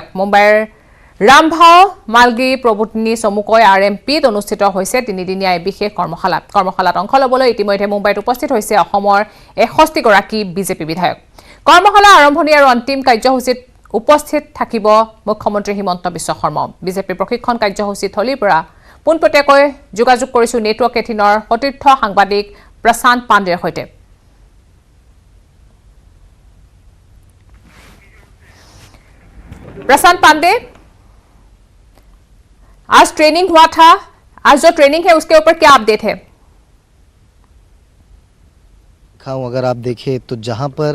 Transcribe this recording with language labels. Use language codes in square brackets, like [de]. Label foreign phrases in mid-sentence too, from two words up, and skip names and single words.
[as] মুম্বাইৰ ৰামভাও মালগী প্ৰবোধিনী চমুকৈ RMPত অনুষ্ঠিত হৈছে 3 দিনীয়া এই বিশেষ কৰ্মশালাত অংশ ল'বলৈ ইতিমধ্যে মুম্বাইত উপস্থিত হৈছে অসমৰ 61 গৰাকী বিজেপি বিধায়ক। কৰ্মশালা আৰম্ভণি আৰু অন্তিম কাৰ্যসূচীত উপস্থিত থাকিব মুখ্যমন্ত্ৰী হিমন্ত বিশ্ব শৰ্মা। বিজেপি প্ৰশিক্ষণ কাৰ্যসূচী থলীৰ পৰা পোনপটীয়াকৈ যোগাযোগ কৰিছো নেটৱৰ্ক 18ৰ সতীৰ্থ সাংবাদিক প্ৰশান্ত পাণ্ডেৰ সৈতে। [hi] प्रशांत पांडे, आज ट्रेनिंग हुआ था, आज जो ट्रेनिंग है उसके ऊपर क्या अपडेट है? अगर आप देखें तो जहां पर